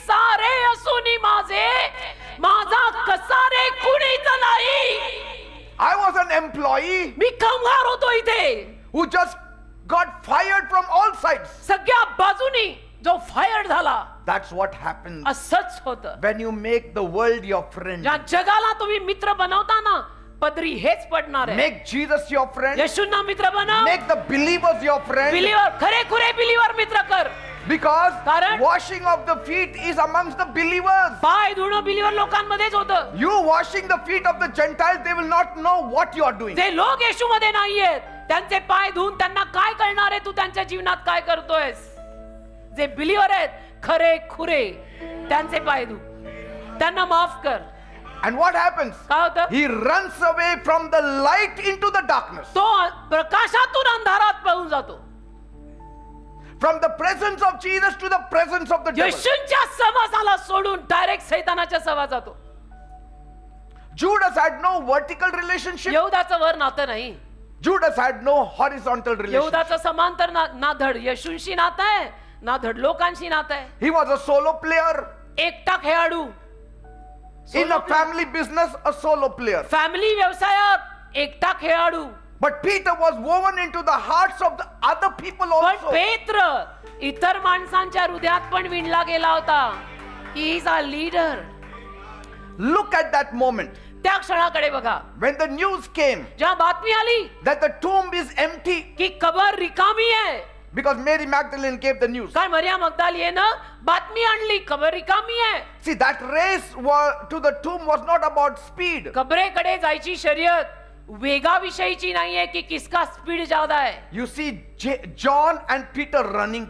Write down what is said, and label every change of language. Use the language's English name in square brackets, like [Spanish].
[Marathi] सारे असूनही माझे, माझा कसा रे कुणीच नाही. [English] I was an employee [Marathi] मी कामगार होतो इथे, [English] who just got fired from all sides. [Marathi] सगळ्या बाजूनी जो फायर झाला. [English] That's what happens [Marathi] असंच होतं. [English] when you make the world your friend. [Marathi] ज्या जगाला तुम्ही मित्र बनवता ना, पदरी हेच पडणार आहे. [English] Make Jesus your friend. [Marathi] येशूंना मित्र बनव. [English] Make the believers your friend. [Marathi] Believer, खरे खुरे बिलीवर मित्र कर. [English] Because [Marathi] कारण- [English] washing of the feet is amongst the believers. [Marathi] पाय धुणं बिलीवर लोकांमध्येच होतं. [English] You washing the feet of the Gentiles, they will not know what you are doing. [Marathi] जे लोक येशूमध्ये नाहीयेत त्यांचे पाय धुवून त्यांना काय कळणार आहे तू त्यांच्या जीवनात काय करतोयस? जे बिलीवर आहेत खरे खुरे त्यांचे पाय धु, त्यांना माफ कर. [English] And what happens? [Marathi] काय होतं? [English] He runs away from the light into the darkness. [Marathi] तो प्रकाशातून अंधारात पळून जातो. [English] From the presence of Jesus to the presence of the devil. [Marathi] येशूंच्या सहवासाला सोडून डायरेक्ट सैतानाच्या सहवासात जातो. [English] Judas had no vertical relationship. [Marathi] यहूदाचं वर नातं नाही. [English] Judas had no horizontal relationship. [Marathi] यहूदाचं समांतर ना धड येशूंशी नातं आहे ना धड लोकांशी नातं आहे. [English] He was a solo player. [Marathi] एकटा खेळाडू. [English] In a family business, a solo player. [Marathi] Family व्यवसायात एकटा खेळाडू. [English] But Peter was woven into the hearts of the other people [Marathi] पण [English] also. [Marathi] पेत्र इतर माणसांच्या हृदयात पण विणला गेला होता. [English] He is a leader. Look at that moment. [Marathi] त्या क्षणाकडे बघा. [English] When the news came [Marathi] जेव्हा बातमी आली [English] that the tomb is empty, [Marathi] की कबर रिकामी आहे, [English] because Mary Magdalene gave the news. [Marathi] काय मरिया मगदलीने बातमी आणली कबर रिकामी आहे. [English] See, that race to the tomb was not about speed. [Marathi] कबरेकडे जायची शर्यत वेगाविषयीची नाहीये की [Hindi] किसका स्पीड ज्यादा [Marathi] आहे. [English] You see John and Peter running